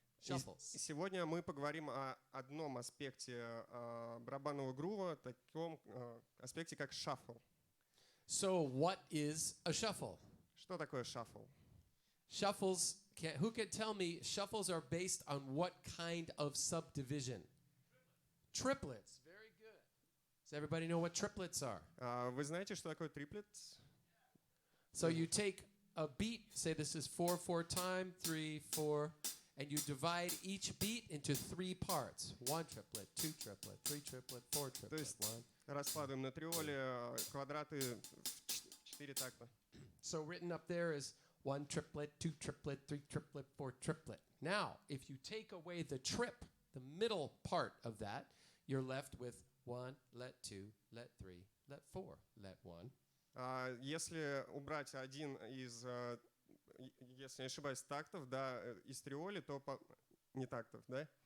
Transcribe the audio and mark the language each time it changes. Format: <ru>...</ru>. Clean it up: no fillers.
<ru>И сегодня мы поговорим о одном аспекте барабанного грува, таком аспекте, как шаффл.</ru> <en>So what is a shuffle?</en> <ru>Что такое шаффл?</ru> <en>Shuffles, who can tell me, shuffles are based on what kind of subdivision? Triplets. Very good. Does everybody know what triplets are?</en> <ru>Вы знаете, что такое триплет?</ru> <en>So you take a beat, say this is 4/4 time, 3/4, and you divide each beat into 3 parts. 1 triplet, 2 triplet, 3 triplet, 4 triplet.</en> <ru>То есть раскладываем на триоле квадраты в 4 такта.</ru> <en>So written up there is 1 triplet, 2 triplet, 3 triplet, 4 triplet. Now, if you take away the trip, the middle part of that, you're left with 1, let 2, let 3, let 4, let 1.</en> <ru>Если убрать один из, если не ошибаюсь, тактов, да, из триоли, то не тактов, да?</ru>